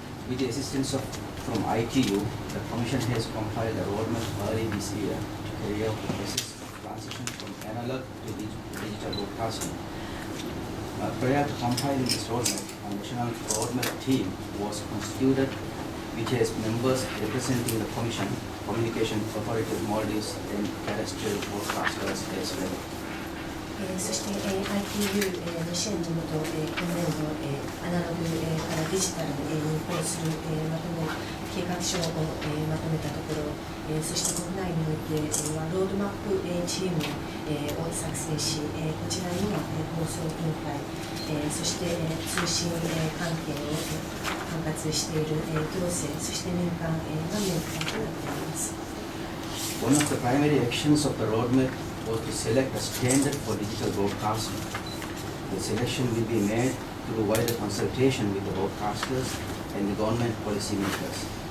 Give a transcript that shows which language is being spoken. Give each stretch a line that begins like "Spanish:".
English: With the assistance from ITU, the Commission has compiled a roadmap early this year to carry out the process of transition from analog to digital broadcasting. Prior to compiling this roadmap, a national roadmap team was constituted, which has members representing the Commission, Communication Authority of Maldives, and terrestrial broadcasters as well.
Japanese: そして、ITU の支援のもと、今年度、アナログからデジタルに移行する、まとめ計画書を、まとめたところ、そして国内においてはロードマップ、チーム、を作成し、こちらには、放送委員会、そして、通信、関係を管轄している、行政、そして民間、がメンバーとなっています。
English: One of the primary actions of the roadmap was to select a standard for digital broadcasting. The selection will be made through wider consultation with the broadcasters and the government policymakers.